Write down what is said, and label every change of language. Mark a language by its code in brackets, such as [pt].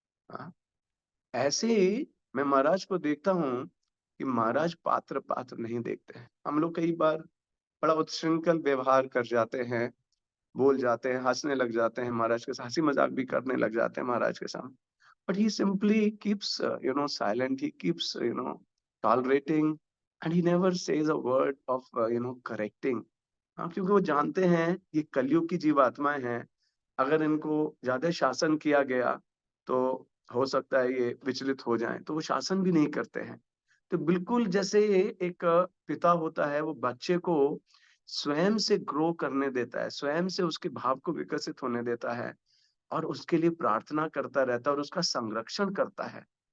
[hi] हाँ? ऐसे ही मैं महाराज को देखता हूँ कि महाराज पात्र पात्र नहीं देखते हैं। हम लोग कई बार बड़ा उत्श्रृंखल व्यवहार कर जाते हैं, बोल जाते हैं, हंसने लग जाते हैं, महाराज के साथ हंसी मजाक भी करने लग जाते हैं महाराज के सामने। [en] But he simply keeps, silent. He keeps, tolerating, and he never says a word of, correcting. [hi] हाँ, क्योंकि वो जानते हैं ये कलयुग की जीवात्माएं हैं, अगर इनको ज्यादा शासन किया गया तो हो सकता है ये विचलित हो जाएं, तो वो शासन भी नहीं करते हैं। तो बिल्कुल जैसे एक पिता होता है, वो बच्चे को स्वयं से ग्रो करने देता है, स्वयं से उसके भाव को विकसित होने देता है, और उसके लिए प्रार्थना करता रहता है और उसका संरक्षण करता है।